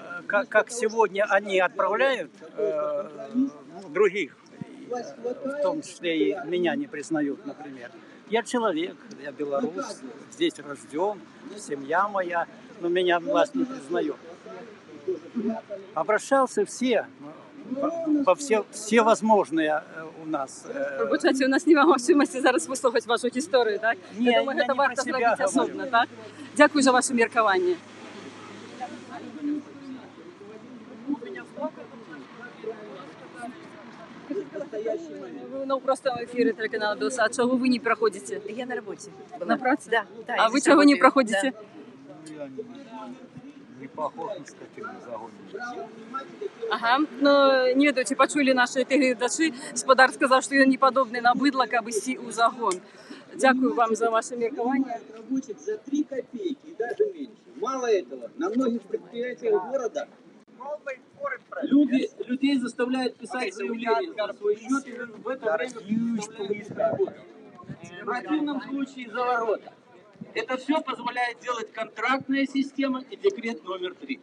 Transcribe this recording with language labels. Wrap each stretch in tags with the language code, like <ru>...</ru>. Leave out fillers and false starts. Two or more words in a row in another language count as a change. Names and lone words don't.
<ru>как сегодня они отправляют других, в том числе и меня не признают, например. Я человек, я белорус, здесь рожден, семья моя, но меня власть не признает. Обращался во все возможные у нас.</ru> <uk>Вибачайте, у нас немає можливості зараз вислухати вашу історію, так? Ні, Я думаю, я це не варто про себе зробити говорю. особливо, так? Дякую за ваше міркування. Ну, просто в ефірі телеканалу «Белса». А чого ви не проходите?</uk> <ru>Я на работе.</ru> <uk>На праці?</uk> <ru>Да, да.</ru> <uk>А</uk> <ru>я</ru> <uk>ви</uk> <ru>здесь</ru> <uk>чого не</uk> <ru>работаю.</ru> <uk>проходите?</uk> <ru>Не похож на скотину загониш.</ru> <uk>Ага, ну, не веду, чи почули наші телеглядачі. Господар сказав, що він не подобний на бидло, аби сі у загон. Дякую вам за ваше міркування.</uk> <ru>Рабочих за 3 копейки и даже меньше. Мало этого, на многих предприятиях города людей заставляют писать заявление за свой счет и в это время заставляют работать. В противном случае за ворота. Это все позволяет делать контрактная система и декрет номер 3.</ru>